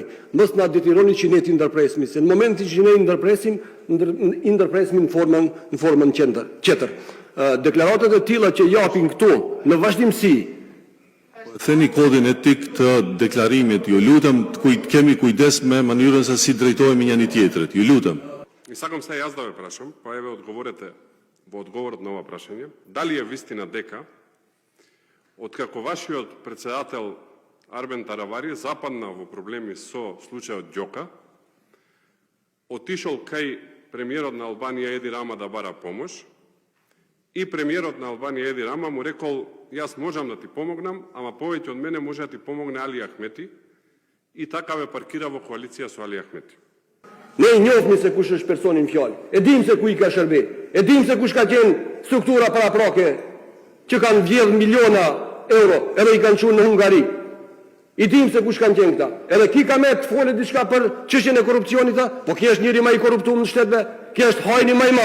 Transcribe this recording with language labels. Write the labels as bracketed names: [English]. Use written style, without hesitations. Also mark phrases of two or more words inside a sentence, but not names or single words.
[Albanian] Mos na detironi që ne ti ndërpresmi, se në momentin që ne i ndërpresim në formën tjetër. Deklaratat e tilla që japin këtu në vazhdimsi. Theni kodin etik të deklarimit, ju lutem, kemi kujdes me mënyrën se si drejtohemi njëri tjetrit. Ju lutem. [Macedonian] И сакам се јас да ве прашам, па еве одговорете во одговорот на ова прашање, дали е вистина дека откако вашиот председател Арбен Таравари западна во проблеми со случајот Ѓока, отишол кај премиерот на Албанија Еди Рама да бара помош и премиерот на Албанија Еди Рама му рекол: јас можам да ти помогнам, ама повеќе од мене може да ти помогне Али Ахмети, и така ве паркира во коалиција со Али Ахмети. [Albanian] Ne i njohmi se kush është personin fjalë. E dim se ku i ka shërbe. E dim se kush ka qenë struktura paraprake që kanë vjedh miliona euro edhe i kanë çuar në Hungari. I dim se kush kanë qenë këta. Edhe ki ka me të folë diçka për çështjen e korrupsionit ta, po ki është njëri më i korruptuar në shtetbe, ki është hajni më i madh.